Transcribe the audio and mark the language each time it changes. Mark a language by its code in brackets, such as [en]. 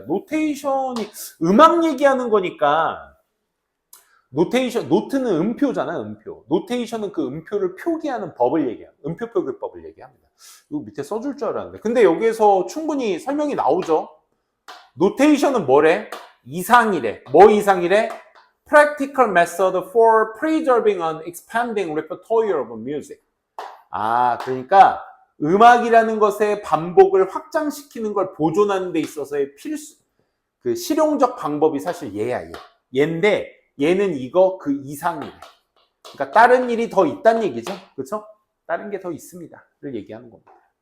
[ko] 노테이션이 음악 얘기하는 거니까 노테이션, 노트는 음표잖아요, 음표. 노테이션은 그 음표를 표기하는 법을 얘기합니다. 음표 표기법을 얘기합니다. 이거 밑에 써줄 줄 알았는데. 근데 여기에서 충분히 설명이 나오죠. 노테이션은 뭐래? 이상이래. 뭐 이상이래? [en] Practical method for preserving and expanding repertoire of music. [ko] 아, 그러니까 음악이라는 것의 반복을 확장시키는 걸 보존하는 데 있어서의 필수, 그 실용적 방법이 사실 얘야, 얘. 얘인데 얘는 이거 그 이상이래. 그러니까 다른 일이 더 있다는 얘기죠. 그렇죠? 다른 게 더 있습니다를 얘기하는 겁니다.